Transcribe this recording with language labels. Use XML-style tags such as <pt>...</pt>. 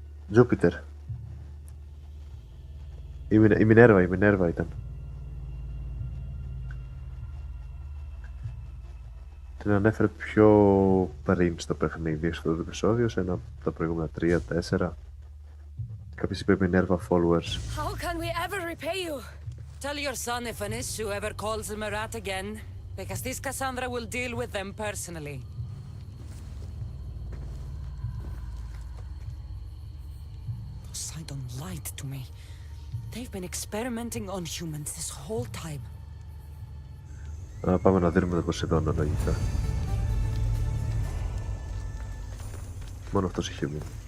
<el>Τζούπιτερ. Η Μινέρβα ήταν. Την ανέφερε πιο πριν στο παιχνίδι, στο επεισόδιο, σε ένα από τα προηγούμενα 3-4. Κάποιος είπε</el> <en>Minerva followers. How can we ever repay you? Tell your son if an issue ever calls him a rat again, because this Cassandra will deal with them personally. Poseidon lied to me. They've been experimenting on humans this whole time.</en> <el>Πάμε να δίνουμε το Ποσειδώνα, λογικά. Μόνο αυτός είχε μείνει.</el>